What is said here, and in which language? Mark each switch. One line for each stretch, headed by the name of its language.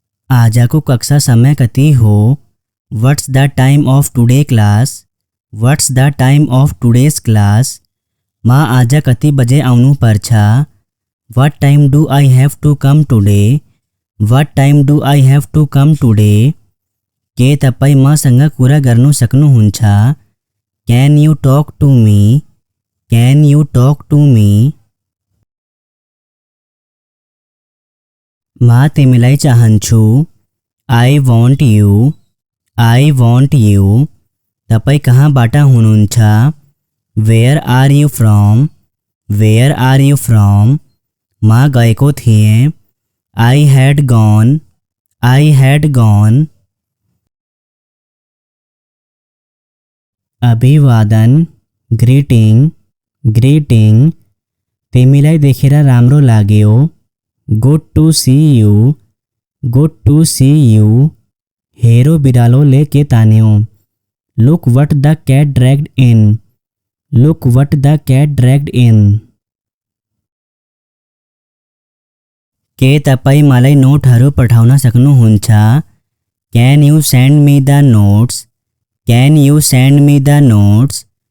Nepali: आजको कक्षा समय कति हो?
English: What's the time of today class? What's the time of today's class?
Nepali: मां आज कति बजे आउनु पर्छ?
English: What time do I have to come today? What time do I have to come today?
Nepali: के तपाईँ मसँग कुरा गर्नु सक्नुहुन्छ?
English: Can you talk to me? Can you talk to me?
Nepali: म तिमीलाई चाहन्छु।
English: I want you. I want you.
Nepali: तपाईँ कहाँबाट हुनुहुन्छ?
English: Where are you from? Where are you from?
Nepali: म गएको थिएँ।
English: I had gone. I had gone.
Nepali: अभिवादन,
English: greeting, greeting.
Nepali: तिमीलाई देखेर राम्रो लाग्यो।
English: Good to see you. Good to see you.
Nepali: हेरो बिरालोले के तान्यो?
English: Look what the cat dragged in. Look what the cat dragged in.
Nepali: के तपाईँ मलाई नोटहरू पठाउन सक्नुहुन्छ?
English: Can you send me the notes? Can you send me the notes?